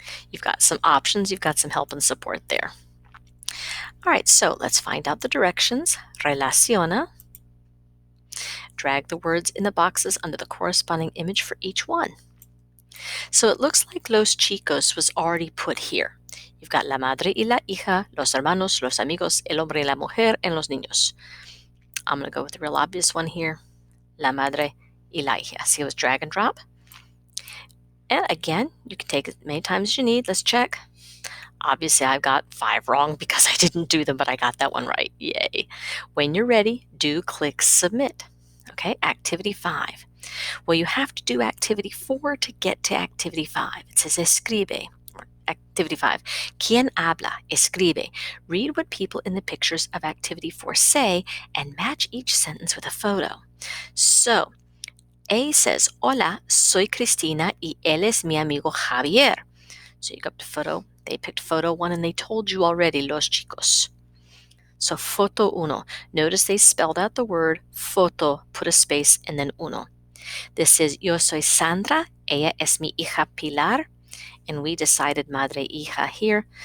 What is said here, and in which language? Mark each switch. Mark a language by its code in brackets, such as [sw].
[en] You've got some options, you've got some help and support there. All right, so let's find out the directions. [es] Relaciona. [en] Drag the words in the boxes under the corresponding image for each one. So it looks like [es] los chicos [en] was already put here. You've got [es] la madre y la hija, los hermanos, los amigos, el hombre y la mujer, [en] and [es] los niños. [en] I'm going to go with the real obvious one here, [es] la madre y la hija. [en] See how it's drag and drop? And again, you can take it as many times as you need. Let's check. Obviously, I've got 5 wrong because I didn't do them, but I got that one right. Yay. When you're ready, do click submit. Okay, activity 5. Well, you have to do activity 4 to get to activity 5. It says [es] escribe. [en] Activity 5. [es] ¿Quién habla? Escribe. [en] Read what people in the pictures of activity 4 say and match each sentence with a photo. So, A says, [es] Hola, soy Cristina y él es mi amigo Javier. [en] So you go up to photo. They picked photo 1 and they told you already, [es] los chicos. [en] So [es] foto uno. [en] Notice they spelled out the word foto, put a space, and then uno. This is [es] yo soy Sandra, ella es mi hija Pilar, [en] and we decided [es] madre hija [en] here.